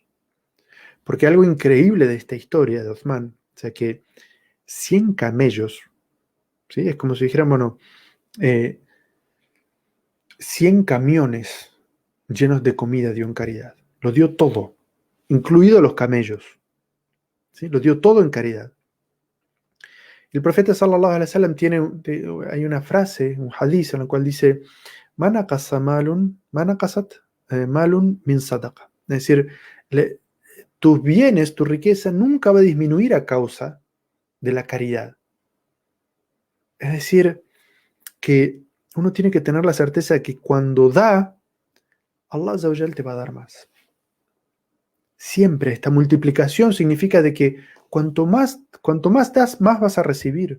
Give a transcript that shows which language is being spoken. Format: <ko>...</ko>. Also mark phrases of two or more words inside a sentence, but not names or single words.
<es>Porque algo increíble de esta historia de Uthman, o sea que 100 camellos, ¿sí? Es como si dijeran, bueno, 100 camiones llenos de comida dio en caridad. Lo dio todo, incluido los camellos. ¿Sí? Lo dio todo en caridad. El profeta</es> <ar>صلى الله عليه وسلم</ar> <es>hay una frase, un hadith en el cual dice,</es> <ar>ما نقصت مال من صدقة.</ar> <es>Es decir, tus bienes, tu riqueza nunca va a disminuir a causa de la caridad. Es decir, que uno tiene que tener la certeza de que cuando da,</es> <ar>الله عز وجل</ar> <es>te va a dar más. Siempre esta multiplicación significa de que cuanto más das, más vas a recibir.</es>